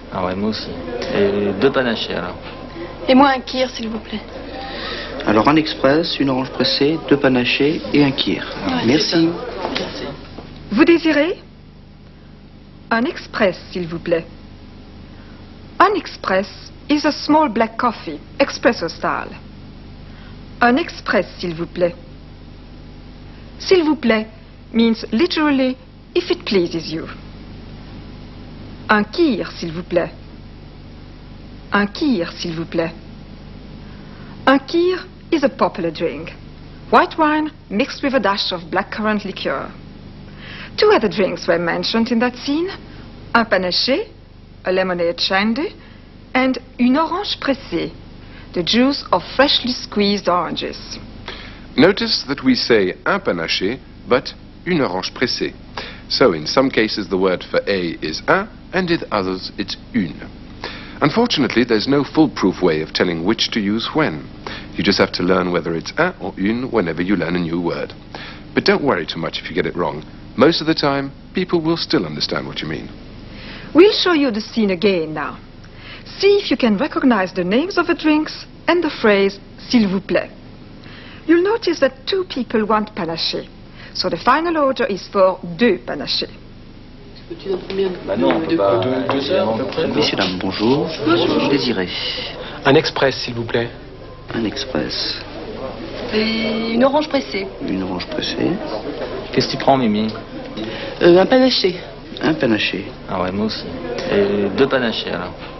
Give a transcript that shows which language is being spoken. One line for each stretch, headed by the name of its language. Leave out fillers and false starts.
French: Ah ouais, moi aussi. Et 2 panachés, alors. Et moi un kir, s'il vous plaît. Alors un express, une orange pressée, 2 panachés et un kir. Merci. Merci. Vous désirez? Un express, s'il vous plaît.
English: An express is a small black coffee, espresso style.
French: Un express, s'il vous plaît.
English: S'il vous plaît means literally, if it pleases you.
French: Un kir, s'il vous plaît. Un kir, s'il vous plaît.
English: Un kir is a popular drink. White wine mixed with a dash of blackcurrant liqueur. 2 other drinks were mentioned in that scene. Un panaché, a lemonade shandy, and une orange pressée, the juice of freshly squeezed oranges. Notice that we say un panaché, but une orange pressée. So in some cases the word for a is un, and in others it's une. Unfortunately, there's no foolproof way of telling which to use when. You just have to learn whether it's un or une whenever you learn a new word. But don't worry too much if you get it wrong. Most of the time, people will still understand what you mean. We'll show you the scene again now. See if you can recognize the names of the drinks and the phrase s'il vous plaît. You'll notice that 2 people want panaché, so the final order is for 2 panachés.
French: Messieurs, dames, bonjour. Vous désirez Un express, s'il vous plaît. un express, Et une orange pressée. une orange pressée, Qu'est-ce que tu prends, Mimi? Un panaché. un panaché. Ah ouais, moi aussi. Et 2 panachés, alors.